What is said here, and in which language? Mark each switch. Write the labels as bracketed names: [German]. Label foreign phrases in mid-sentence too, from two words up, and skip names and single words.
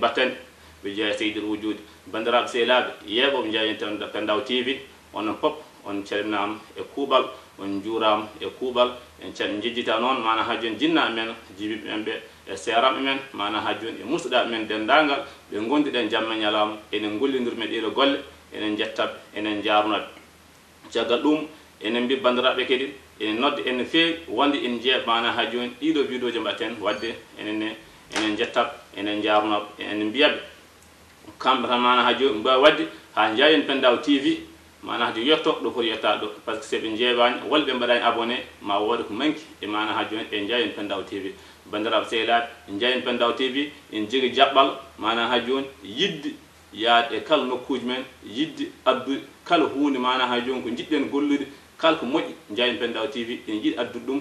[Fula] battane ɓe jeeya seydil wujudi bandiraɓe sehlaɓe yeeɓoɓe jeeyen tan Pendaw TV onon pop on calminama e kuuɓal on juurama e kuuɓal en jejjita noon mana ha joni jinnaɓe men jibiɓe men ɓe e seeraɓe men mana ha joni e musɗaɓe men dendagal ɓe gondiɗen jamma ñalawma enen gollidirme ɗeɗo golle enen jettaɓe enen jarnoɓe caggal ɗum enen mbi bandiraɓe kadi enen nodde enen feewi wonde en jeeya mana ha joni ɗiɗo vidéoji mbatten wadde enen jettaɓe enen jarnoɓe enen mbiyaɓe kamɓe tan mana ha joni mbawi wadde ha jeeyen Pendaw TV mana hade yetto ɗo foti yettade ɗo [French] par ce que [Fula] seɓe jeewani walla ɓe mbaɗani abonné ma wooda ko manki e mana ha joni ɓe jeeyen Pendaw TV bandiraɓe sehlaɓe jeeyen Pendaw TV en jogui jaɓɓal mana ha joni yidde yaade e kala nokkuji men yidde addude kala hunde mana ha joni ko jiɗɗen gollude kala ko moƴƴi jeeyen Pendaw TV en jiiɗi addude ɗum